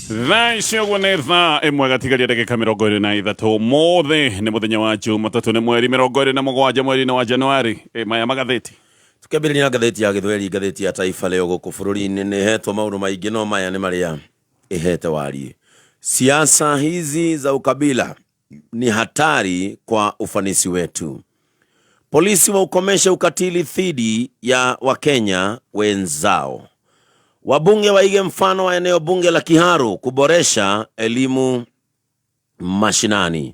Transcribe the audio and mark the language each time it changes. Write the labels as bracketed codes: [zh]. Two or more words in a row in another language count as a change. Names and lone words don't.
[ki] thaa icio guo nĩ thaa ĩmwe gatigaria ndagĩka 23 mothe nĩ mũthenya wa Jumatatũ nĩ mweri 27 mweri-inĩ wa Januari maya magatheti tukĩambĩrĩria na ngatheti ya Gĩthweri ngatheti ya Taifa Leo gũkũ bũrũri-inĩ nĩ hetwo maũndũ maingĩ no maya nĩ marĩa ihete wariĩ. [sw] Siasa hizi za ukabila ni hatari kwa ufanisi wetu. Polisi waukomesha ukatili dhidi ya Wakenya wenzao. Wabunge waige mfano wa eneo bunge la Kiharu kuboresha elimu mashinani.